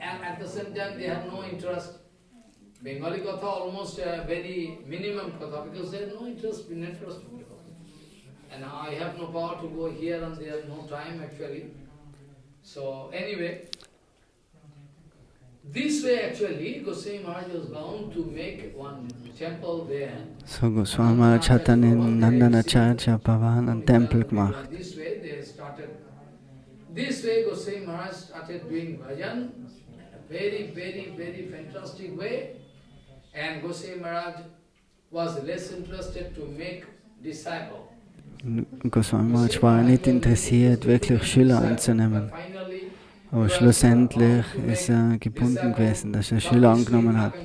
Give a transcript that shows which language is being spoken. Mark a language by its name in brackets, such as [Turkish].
[English] And at the same time they had no interest. Bengali Katha almost very minimum Katha because they had no interest in interest. And I have no power to go here and there, no time actually. So anyway, this way actually Goswami Maharaj was bound to make one temple there. [German] So Goswami Maharaj hat dann in Nandanacharya Bhavan einen Tempel gemacht. [English] This way they started. This way Goswami Maharaj started doing bhajan, very, very, very fantastic way. And Goswami Maharaj was less interested to make disciple. [German] Goswami Maharaj war nicht interessiert, wirklich Schüler anzunehmen. [English] Finally, [German] Aber schlussendlich ist er gebunden gewesen, dass er Schüler angenommen hat.